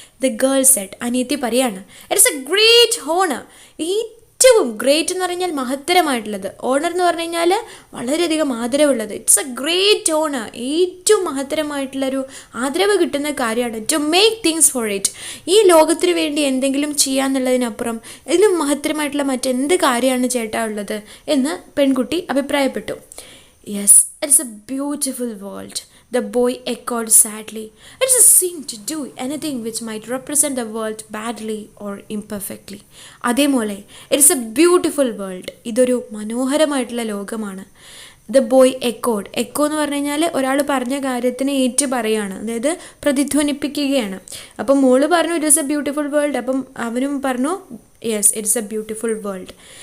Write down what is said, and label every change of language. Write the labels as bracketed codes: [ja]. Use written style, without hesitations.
[en] the girl said, [ml] അനിയത്തി പറയാണ്. [en] it's a great honour, [ml] ഏറ്റവും ഗ്രേറ്റ് എന്ന് പറഞ്ഞാൽ മഹത്തരമായിട്ടുള്ളത്, ഓണർ എന്ന് പറഞ്ഞു കഴിഞ്ഞാൽ വളരെയധികം ആദരവുള്ളത്. [en] it's a great honour, [ml] ഏറ്റവും മഹത്തരമായിട്ടുള്ളൊരു ആദരവ് കിട്ടുന്ന കാര്യമാണ് [en] To make things for it. [ml] ഈ ലോകത്തിന് വേണ്ടി എന്തെങ്കിലും ചെയ്യാന്നുള്ളതിനപ്പുറം ഇതിലും മഹത്തരമായിട്ടുള്ള മറ്റെന്ത് കാര്യമാണ് ചേട്ടാ ഉള്ളത് എന്ന് പെൺകുട്ടി അഭിപ്രായപ്പെട്ടു. [en] Yes, it's a beautiful world, the boy echoed sadly. It's a sin to do anything which might represent the world badly or imperfectly. [ml] അതേപോലെ [en] it's a beautiful world, [ml] ഇതൊരു മനോഹരമായിട്ടുള്ള ലോകമാണ്. [en] the boy echoed, [ml] എക്കോ എന്ന് പറഞ്ഞു കഴിഞ്ഞാൽ ഒരാൾ പറഞ്ഞ കാര്യത്തിന് ഏറ്റു പറയുകയാണ്, അതായത് പ്രതിധ്വനിപ്പിക്കുകയാണ്. അപ്പം മോള് പറഞ്ഞു [en] it is a beautiful world, [ml] അപ്പം അവനും പറഞ്ഞു [en] Yes it's a beautiful world.